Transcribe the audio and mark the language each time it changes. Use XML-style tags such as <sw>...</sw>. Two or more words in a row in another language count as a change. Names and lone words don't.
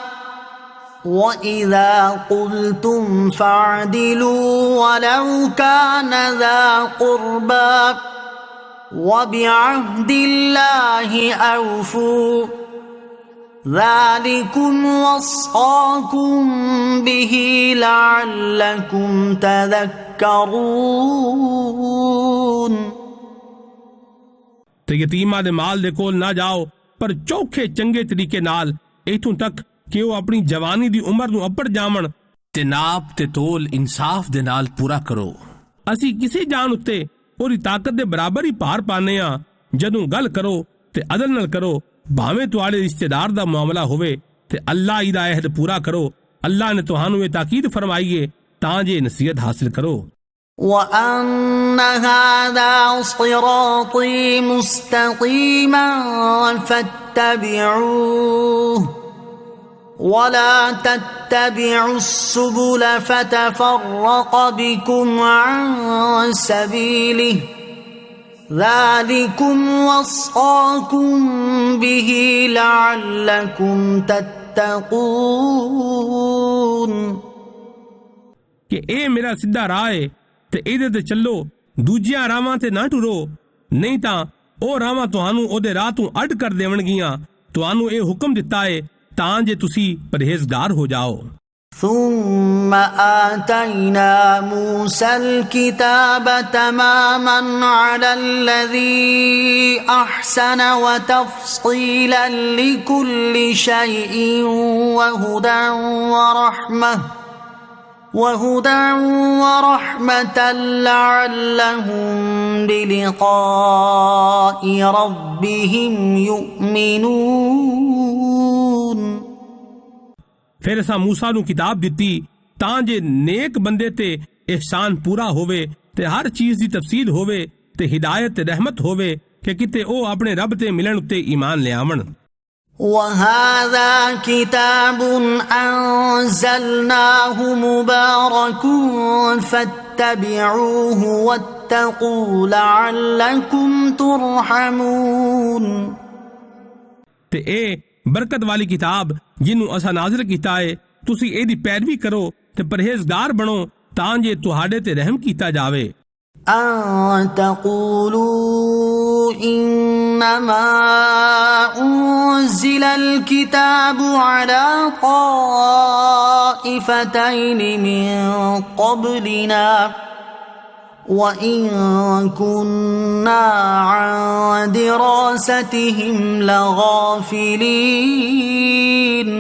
<ar>وإذا قلتم فاعدلوا ولو كان ذا قربى وبعهد الله أوفوا ذلكم وصاكم به لعلكم تذكرون۔</ar> <pa>ਤੇ ਯਤੀਮਾਂ ਦੇ ਮਾਲ ਦੇ ਕੋਲ ਨਾ ਜਾਓ ਪਰ ਚੌਖੇ ਚੰਗੇ ਤਰੀਕੇ ਨਾਲ ਇਥੋਂ ਤੱਕ ਕਿ ਉਹ ਆਪਣੀ ਜਵਾਨੀ ਦੀ ਉਮਰ ਨੂੰ ਅੱਪੜ ਜਾਵਣ ਤੇ ਨਾਪ ਤੇ ਤੋਲ ਇਨਸਾਫ ਦੇ ਨਾਲ ਪੂਰਾ ਕਰੋ। ਅਸੀਂ ਕਿਸੇ ਜਾਨ ਉੱਤੇ ਉਹਦੀ ਤਾਕਤ ਦੇ ਬਰਾਬਰ ਹੀ ਭਾਰ ਪਾਉਂਦੇ ਹਾਂ। ਜਦੋਂ ਗੱਲ ਕਰੋ ਤੇ ਅਦਲ ਨਾਲ ਕਰੋ ਭਾਵੇਂ ਤੁਹਾਡੇ ਰਿਸ਼ਤੇਦਾਰ ਦਾ ਮਾਮਲਾ ਹੋਵੇ ਤੇ ਅੱਲਾ ਹੀ ਦਾ ਅਹਿਦ ਪੂਰਾ ਕਰੋ। ਅੱਲਾ ਨੇ ਤੁਹਾਨੂੰ ਇਹ ਤਾਕੀਦ ਫਰਮਾਈ ਹੈ ਤਾਂ ਜੇ ਨਸੀਹਤ ਹਾਸਿਲ ਕਰੋ।</pa> <ar>وأن هذا صراطي مستقيما فاتبعوه ولا تتبعوا السبل فتفرق بكم عن سبيله ذلكم وصاكم به لعلكم تتقون</ar> <pa>ਕਿ ਇਹ ਮੇਰਾ ਸਿੱਧਾ ਰਾਹ ਹੈ ਤੇ ਇਹਦੇ ਤੇ ਚੱਲੋ ਦੂਜੀਆਂ ਰਾਹਾਂ ਤੇ ਨਾ ਟੁਰੋ ਨਹੀਂ ਤਾਂ ਉਹ ਰਾਹਾਂ ਤੁਹਾਨੂੰ ਉਹਦੇ ਰਾਹ ਤੋਂ ਅੱਡ ਕਰ ਦੇਵਣਗੀਆਂ। ਤੁਹਾਨੂੰ ਇਹ ਹੁਕਮ ਦਿੱਤਾ ਹੈ ਤਾਂ ਜੇ ਤੁਸੀਂ ਪਰਹੇਜ਼ਗਾਰ ਹੋ ਜਾਓ।</pa> <ar>ثم آتينا موسى الكتاب تماما على الذي أحسن وتفصيلا لكل شيء وهدى ورحمة لعلهم بلقاء ربهم يؤمنون۔</ar> <pa>ਫਿਰ ਅਸਾਂ ਮੂਸਾ ਨੂੰ ਕਿਤਾਬ ਦਿੱਤੀ ਤਾਂ ਜੇ ਨੇਕ ਬੰਦੇ ਤੇ ihsan ਪੂਰਾ ਹੋਵੇ ਤੇ ਹਰ ਚੀਜ਼ ਦੀ ਤਫਸੀਲ ਹੋਵੇ ਤੇ ਹਿਦਾਇਤ ਤੇ ਰਹਿਮਤ ਹੋਵੇ ਕਿ ਕਿਤੇ ਉਹ ਆਪਣੇ ਰੱਬ ਤੇ ਮਿਲਣ ਉੱਤੇ ਈਮਾਨ ਲਿਆਵਣ।</pa> <ar>وهذا كتاب أنزلناه مبارك فاتبعوه واتقوا لعلكم ترحمون।</ar> <pa>ਤੇ ਇਹ ਬਰਕਤ ਵਾਲੀ ਕਿਤਾਬ ਜਿਹਨੂੰ ਅਸਾਂ ਨਾਜ਼ਿਲ ਕੀਤਾ ਹੈ ਤੁਸੀਂ ਇਹਦੀ ਪੈਰਵੀ ਕਰੋ ਤੇ ਪਰਹੇਜ਼ਗਾਰ ਬਣੋ ਤਾਂ ਜੇ ਤੁਹਾਡੇ ਤੇ ਰਹਿਮ ਕੀਤਾ ਜਾਵੇ।</pa> <ar>أن تقولوا إنما أنزل الكتاب على طائفتين من قبلنا وإن كنا عن دراستهم لغافلين۔</ar>